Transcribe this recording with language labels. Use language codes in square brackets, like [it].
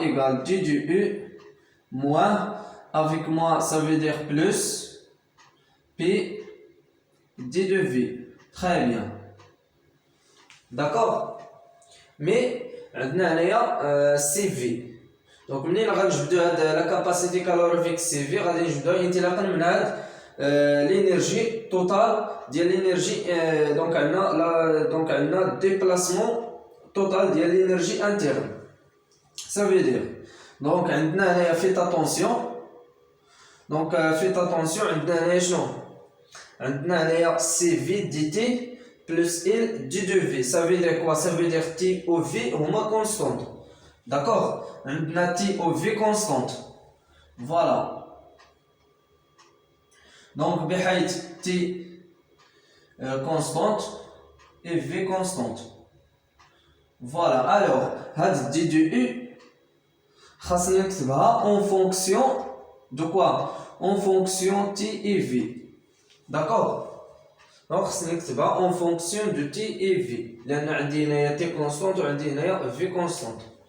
[fr] Égale d de U moins. Avec moi, ça veut dire plus P d de V. Très bien. D'accord? Mais, [ar] عندنا CV. Donc منين غنجبدو هاد [fr] la capacité calorifique CV [ar] غادي نجبدوها انطلاقا من هاد [fr] l'énergie totale [ar] ديال l'énergie. [fr] Donc [ar] عندنا [fr] déplacement total ديال l'énergie interne. Ça veut dire donc [ar] عندنا هنايا [fr] faites attention. Donc faites attention, [ar] عندنا هنايا شنو؟ عندنا هنايا [fr] CV dt plus L d de V. Ça veut dire quoi? Ça veut dire T ou V [ar] هما [fr] constante. D'accord? [ar] عندنا [fr] T ou V constante. Voilà. Donc [ar] بحيث [fr] T constante et V constante. Voilà. Alors [ar] هاد [fr] d de U [ar] خاصنا نكتبها [fr] en fonction de quoi? En fonction T et V. d'accord. Donc c'est en fonction de T et V. [ar] لأن عندي هنايا T constante وعندي هنايا V constante.